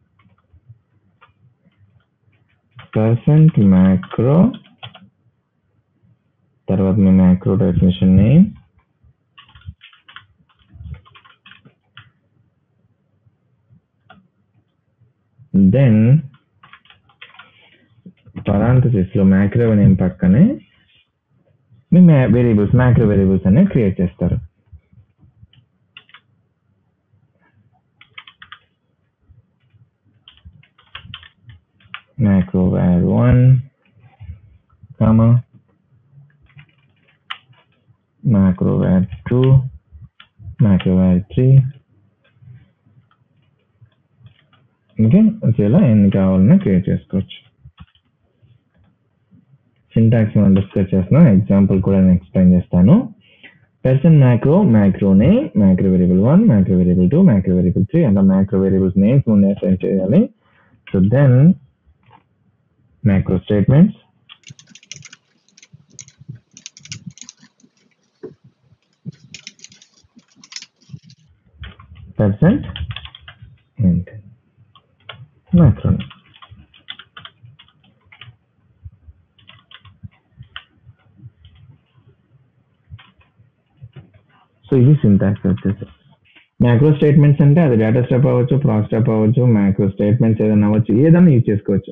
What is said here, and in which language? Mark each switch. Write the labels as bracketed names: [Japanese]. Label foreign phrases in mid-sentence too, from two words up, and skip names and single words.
[English] percent macro, [Telugu] తర్వాత మీ [English] macro definition name, then parenthesis [Telugu] లో [English] macro name [Telugu] పక్కనే మీ [English] variables, macro variables [Telugu] అనేవి క్రియేట్ చేస్తారు. [English] macro var1 comma macro var2 macro var3. [Telugu] ఓకే, ఇలా ఎన్ని కావాలన్నా క్రియేట్ చేసుకోవచ్చు. సింటాక్స్ మనం డిస్కస్ చేస్తున్నాం, ఎగ్జాంపుల్ కూడా నేను ఎక్స్ప్లెయిన్ చేస్తాను. [English] person macro, macro name, macro variable 1, macro variable 2, macro variable 3 [Telugu] అలా [English] macro variables names [Telugu] ముందే అసైన్ చేయాలి. [English] so then macro statements, percent and macro. [Telugu] సో ఇది సింటాక్స్ వచ్చేసి. [English] macro statements [Telugu] అంటే అది [English] data step [Telugu] అవ్వచ్చు, [English] proc step [Telugu] అవ్వచ్చు, [English] macro statements [Telugu] ఏదైనా అవ్వచ్చు, ఏదైనా యూజ్ చేసుకోవచ్చు.